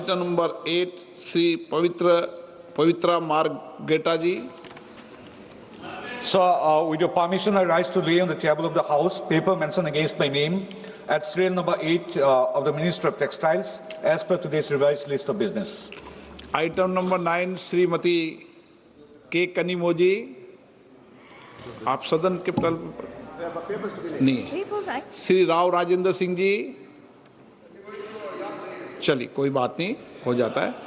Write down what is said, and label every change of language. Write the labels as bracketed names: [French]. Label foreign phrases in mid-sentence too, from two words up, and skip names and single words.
[English] item number [Hindi] 8 श्री पवित्रा मार्गेटा जी। [English] So, with your permission, I rise to lay on the table of the House paper mentioned against my name at serial number 8 of the Ministry of Textiles as per today's revised list of business. item number [Hindi] 9 श्रीमती के कनिमोजी। आप सदन के पटल नहीं, श्री राव राजेंद्र सिंह जी। चलिए कोई बात नहीं, हो जाता है।